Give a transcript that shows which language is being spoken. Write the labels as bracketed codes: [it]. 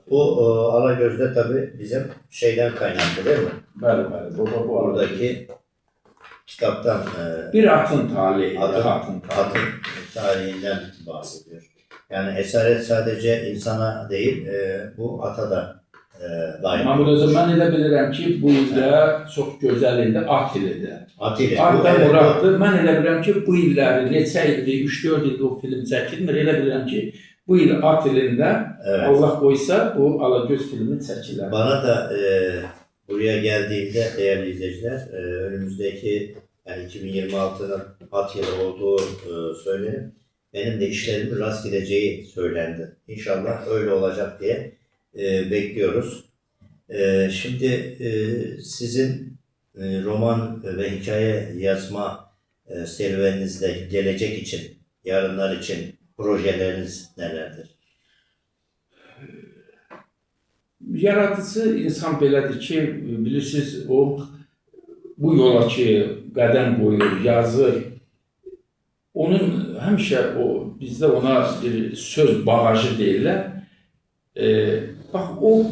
[tr] Bu Alagöz'de tabii bizim şeyden kaynaklı değil mi? [az] Bəli. Bu [tr] buradaki kitaptan bir atın talihi. Atın tarihinden bahsediyor. Yani esaret sadece insana değil, bu ata da daim. [az] Mahmud Hocam, mən elə bilirəm ki, bu ildə çox gözəl ildə at ilidir. At ili. At da muraddır. Mən elə bilirəm ki, bu illəri neçə ildir, 3-4 ildir o film çəkilmir. Elə bilirəm ki, bu il at ilində Allah qoysa bu Alagöz filmi çəkilər. [tr] Bana da buraya geldiğimde değerli izleyiciler, önümüzdeki yani 2026'nın at yılı olduğu söylenip benim de işlerimin rast gideceği söylendi. İnşallah öyle olacak diye bekliyoruz. Şimdi sizin roman ve hikaye yazma serüveninizde gelecek için, yarınlar için projeleriniz nelerdir? [az] Yaradıcı insan belədir ki, bilirsiniz, o bu yola ki qədəm qoyur, yazır. Onun həmişə bizdə ona bir söz bağajı deyirlər. Bax, o